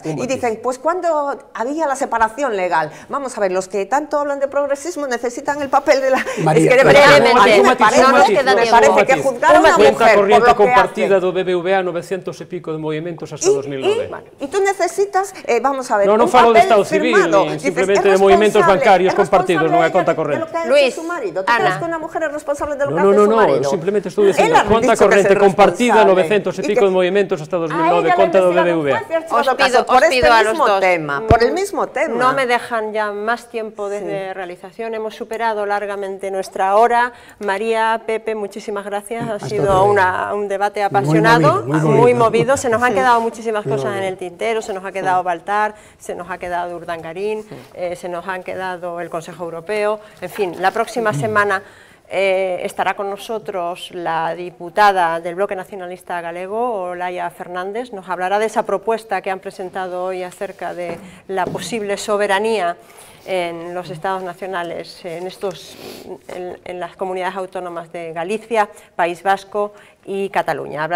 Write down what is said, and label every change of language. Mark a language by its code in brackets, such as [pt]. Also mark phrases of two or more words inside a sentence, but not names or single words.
[es] Y dicen, pues cuando había la separación legal, vamos a ver, los que tanto hablan de progresismo necesitan el papel de la... María, es que me parece que juzgar a una mujer cuenta corriente compartida [gl] do BBVA 900 e pico de movimentos hasta 2009. [es] Y tú necesitas, vamos a ver, [gl] non falo de Estado Civil, ni simplemente de movimentos bancarios compartidos, non é conta corriente. [es] Luis, ¿tú crees que una mujer es responsable de lo que hace su marido? No, [gl] simplemente estou dicindo conta corriente compartida 900 e pico de movimentos hasta 2009, conta do BBVA. [es] Os pido a los dos. Por el mismo tema. No me dejan ya más tiempo desde realización, hemos superado largamente nuestra hora. María, Pepe, muchísimas gracias, ha sido un debate apasionado, muy movido. Se nos han quedado muchísimas cosas en el tintero, se nos ha quedado Baltar, se nos ha quedado Urdangarín, se nos han quedado el Consejo Europeo, en fin, la próxima semana estará con nosotros la diputada del Bloque Nacionalista Galego, Olaya Fernández, nos hablará de esa propuesta que han presentado hoy acerca de la posible soberanía en los estados nacionales, en las comunidades autónomas de Galicia, País Vasco y Cataluña.